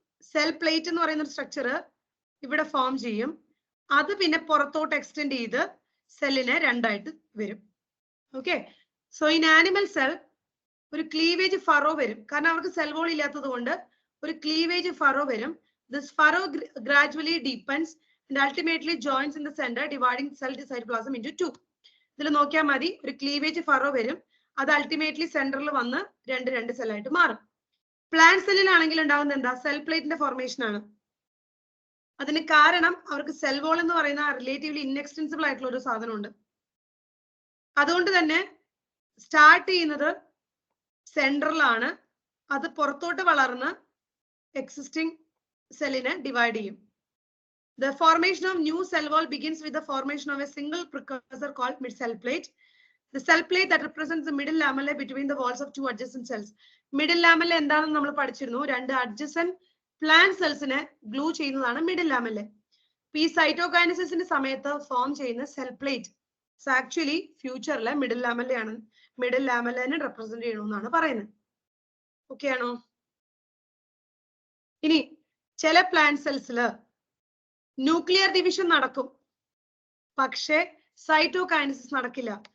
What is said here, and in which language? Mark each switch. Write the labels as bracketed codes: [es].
[ml] Cell plate എന്ന് പറയുന്ന structure ഇവിടെ ഫോം ചെയ്യും. അത് പിന്നെ പുറത്തോട്ട് എക്സ്റ്റെൻഡ് ചെയ്ത് സെല്ലിനെ രണ്ടായിട്ട് വരും. Okay, [en] so in animal cell [ml] ഒരു ക്ലീവേജ് ഫറോ വരും. കാരണം അവർക്ക് സെൽ വോൾ ഇല്ലാത്തത് കൊണ്ട് ഒരു ക്ലീവേജ് ഫറോ വരും. [en] This furrow gradually deepens and ultimately joins in the center, dividing cell cytoplasm into two. [ml] ഇതിൽ നോക്കിയാൽ മതി, ഒരു ക്ലീവേജ് ഫറോ വരും. അത് അൾട്ടിമേറ്റ്ലി സെന്ററിൽ വന്ന് രണ്ട് സെല്ലായിട്ട് മാറും. പ്ലാന്റ് സെല്ലിലാണെങ്കിൽ ഉണ്ടാകുന്നത് എന്താ? സെൽ പ്ലേറ്റിന്റെ ഫോർമേഷൻ ആണ്. അതിന് കാരണം അവർക്ക് സെൽ വോൾ എന്ന് പറയുന്ന റിലേറ്റീവ്ലി ഇൻഎക്സ്റ്റെൻസിബിൾ ആയിട്ടുള്ള ഒരു സാധനമുണ്ട്. അതുകൊണ്ട് തന്നെ സ്റ്റാർട്ട് ചെയ്യുന്നത് സെന്ററിലാണ്. അത് പുറത്തോട്ട് വളർന്ന് എക്സിസ്റ്റിംഗ് സെല്ലിനെ ഡിവൈഡ് ചെയ്യും. [en] The formation of new cell wall begins with the formation of a single precursor called mid-cell plate. The cell plate that represents the middle lamellae between the walls of two adjacent cells. [ml] Middle lamellae എന്താണെന്ന് നമ്മൾ പഠിച്ചിരുന്നു. രണ്ട് adjacent plant cellsനെ glue ചെയ്യുന്നതാണ് middle lamellae. ഈ സൈറ്റോകൈനസിന്റെ സമയത്ത് form ചെയ്യുന്ന cell plate actually ഫ്യൂച്ചറിലെ middle lamella ആണ്. Middle ലാമെല്ലനെ represent ചെയ്യണമെന്നാണ് പറയുന്നത്. ഓക്കെ ആണോ? ഇനി ചില പ്ലാന്റ് സെൽസില് ന്യൂക്ലിയർ ഡിവിഷൻ നടക്കും, പക്ഷേ സൈറ്റോകൈനസിസ് നടക്കില്ല.